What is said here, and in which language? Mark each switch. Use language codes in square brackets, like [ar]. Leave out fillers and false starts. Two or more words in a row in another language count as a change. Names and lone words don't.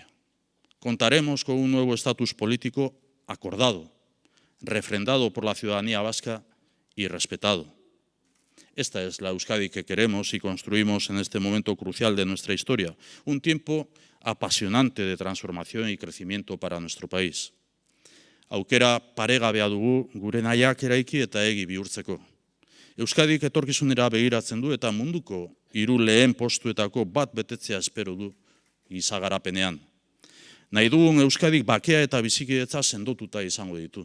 [es] Contaremos con un nuevo estatus político acordado, refrendado por la ciudadanía vasca y respetado. Esta es la Euskadi que queremos y construimos en este momento crucial de nuestra historia, un tiempo apasionante de transformación y crecimiento para nuestro país. [eu] Aukera paregabea dugu gure nahiak eraiki eta egi bihurtzeko. Euskadik etorkizunera begiratzen du eta munduko 3 lehen postuetako bat betetzea espero du giza garapenean. Nahi dugun Euskadik bakea eta bizikidetza sendotuta izango ditu.